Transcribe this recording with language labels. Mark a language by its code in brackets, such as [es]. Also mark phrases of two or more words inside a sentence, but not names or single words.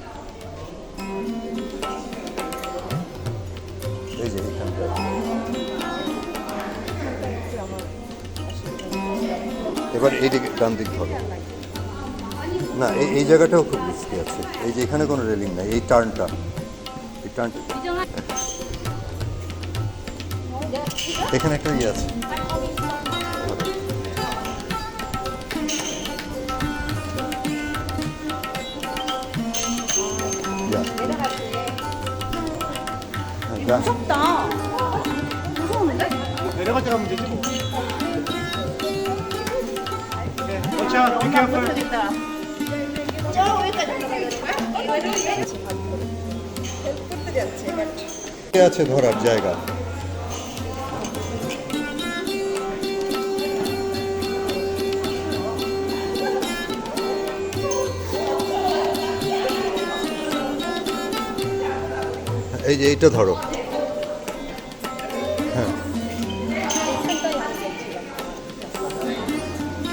[bn] এই যে এখানটা এবার এইদিকে ডান দিক ধরো না, এই জায়গাটাও খুব রিস্কি আছে। এই যে এখানে কোনো রেলিং নাই, এই টার্নটা এখানে একটা ইয়ে আছে। [ko] 무섭다. 무서운데? 내려갈 때 가면 되지 뭐. 자, 비켜프. 저 여기까지 올라가야 [bn] আছে ধরার জায়গা। এই যে এইটা ধরো, হ্যাঁ